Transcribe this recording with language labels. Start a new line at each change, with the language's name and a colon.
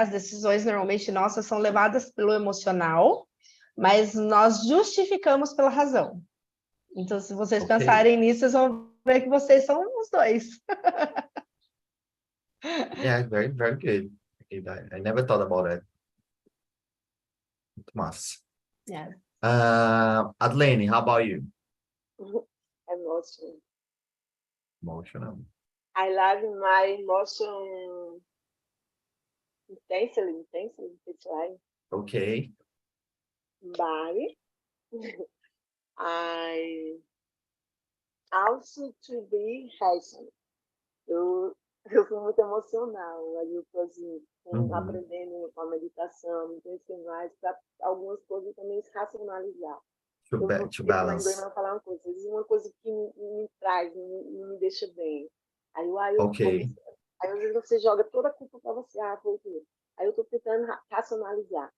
Portuguese: As decisões normalmente nossas são levadas pelo emocional, mas nós justificamos pela razão. Então, se vocês pensarem nisso, vocês vão ver que vocês são os dois.
English: Yeah, very, very good. I never thought about it.
Portuguese: Muito massa.
English: Yeah. Adlene, how about you? Emotion. Emotional. I love my emotion intensely, it's right. Okay. But I also to be rational.
Portuguese: Eu fui muito emocional, aí eu estou assim, aprendendo com a meditação, me conhecer mais, para algumas coisas também se racionalizar.
English: To balance.
Portuguese: Eu vou falar uma coisa, às vezes uma coisa que me traz, me deixa bem. Aí às vezes você joga toda a culpa para você, foi o Aí eu estou tentando racionalizar.